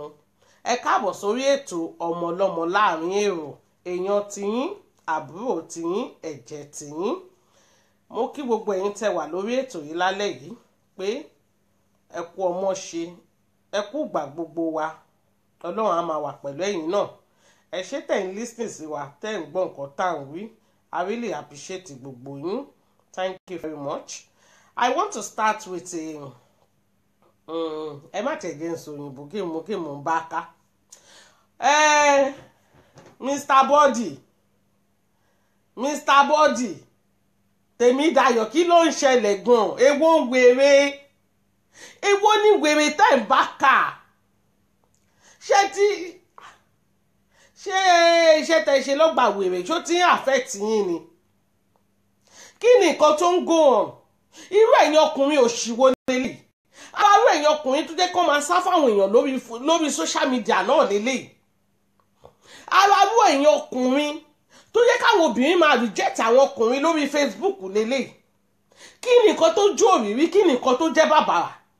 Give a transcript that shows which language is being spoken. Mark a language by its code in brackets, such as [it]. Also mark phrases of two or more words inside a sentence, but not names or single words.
[yo] ẹ káàbọ̀ sórí ètò ọmọlọ́mọ láàrin èrò èèyàn tiyín àbúrò tiyín ẹ̀jẹ̀ tiyín mo kí gbogbo ẹ̀yin tẹ́ wà lórí ètò yìí lálẹ́ yìí pé ẹ kú ọmọ ṣe ẹ kú gbà gbogbo wa ọlọ́run á máa wà pẹ̀lú ẹ̀yin náà ẹ ṣé tẹ̀ ń listening sí wa tẹ́ ń gbọ́ nǹkan tá à ń wí [en] I really appreciate [yo] gbogbo yín [en] thank you very much I want to start with [yo] ẹ má tẹ̀ jẹ́ nsọ òyìnbó kí mo ń bá ká Mr. Body Tèmídayọ̀ kí ló ń ṣẹlẹ̀ gan èwo ń wèrè èwo ní wèrè tẹ́ ń bá ká ṣé iṣẹ́ tẹ́ ṣe lọ́gbà wèrè ṣó ti ń affect yín ni kí ni nǹkan tó ń [en] go on [yo] irú ẹ̀yin ọkùnrin òṣìwò lélẹ̀ irú ẹ̀yin ọkùnrin tó jẹ́ kó máa sá fáwọn èèyàn lórí [en] social media [yo] náà lélẹ̀ irú ẹ̀yin ọkùnrin tó jẹ́ káwọn obìnrin máa reject àwọn ọkùnrin lórí Facebook lélẹ̀ kí ni nǹkan tó jó òrìrí kí ni nǹkan tó jẹ́ bàbàrà